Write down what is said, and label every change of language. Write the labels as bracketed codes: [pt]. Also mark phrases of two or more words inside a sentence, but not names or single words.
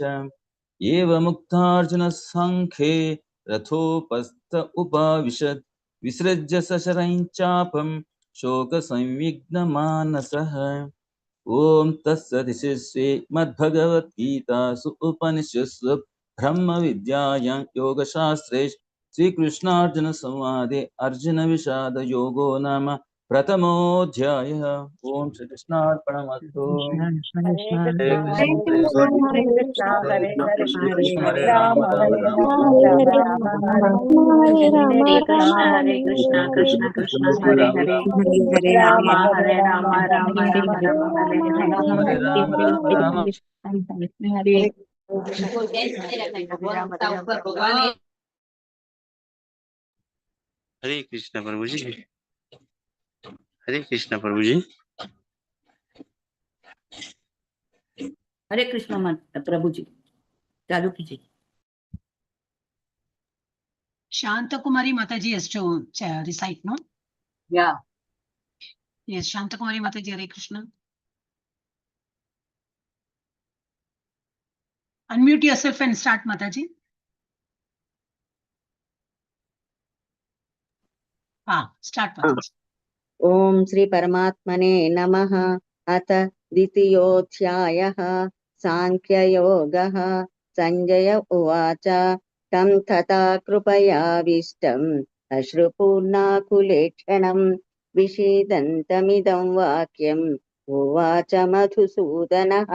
[sa] एवमुक्तार्जुनः सांख्ये रथोपस्थ उपाविशत् विसृज्य सशरं चापं शोकसंविघ्नमानसः ॐ तत्सदिति श्रीमद्भगवद्गीतासु उपनिषत्सु ब्रह्मविद्यायां योगशास्त्रे श्रीकृष्णार्जुनसंवादे अर्जुनविषादयोगो नाम प्रथमोऽध्यायः। ॐ श्रीकृष्णार्पणमस्तु। हरे कृष्ण हरे कृष्ण हरे हरे कृष्ण हरे राम राम राम हरे राम राम हरे राम हरे राम हरे हरे हरे कृष्ण कृष्ण कृष्ण हरे हरे राम हरे राम राम राम हरे हरे हरे राम राम [hi] हरे कृष्ण प्रभु जी। हरे कृष्ण प्रभु जी। हरे कृष्ण प्रभु जी, चालू कीजिए। [en] Shantakumari Mataji has to recite, no? Yeah. Yes, Shantakumari Mataji, Hare Krishna. Unmute yourself and start, Mataji. Start, Mataji. [sa] ॐ श्री परमात्मने नमः। अथ द्वितीयोऽध्यायः सांख्ययोगः। संजय उवाच तं तथा कृपयाविष्टम् अश्रुपूर्णाकुलेक्षणं विषीदन्तमिदं वाक्यम् उवाच मधुसूदनः।